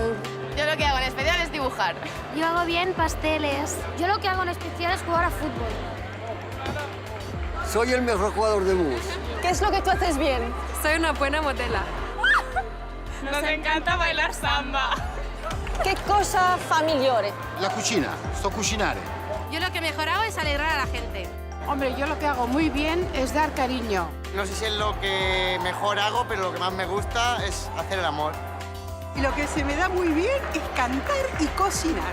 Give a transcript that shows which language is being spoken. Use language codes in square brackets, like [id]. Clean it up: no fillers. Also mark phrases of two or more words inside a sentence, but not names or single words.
[es] Yo lo que hago en especial es dibujar. Yo hago bien pasteles. Yo lo que hago en especial es jugar a fútbol. Soy el mejor jugador de mus. ¿Qué es lo que tú haces bien? Soy una buena modela. Nos encanta bailar samba. ¿Qué cosa familiare? [it] La cucina, sto cucinare. [es] Yo lo que mejor hago es alegrar a la gente. Hombre, yo lo que hago muy bien es dar cariño. No sé si es lo que mejor hago, pero lo que más me gusta es hacer el amor. Y lo que se me da muy bien es cantar y cocinar.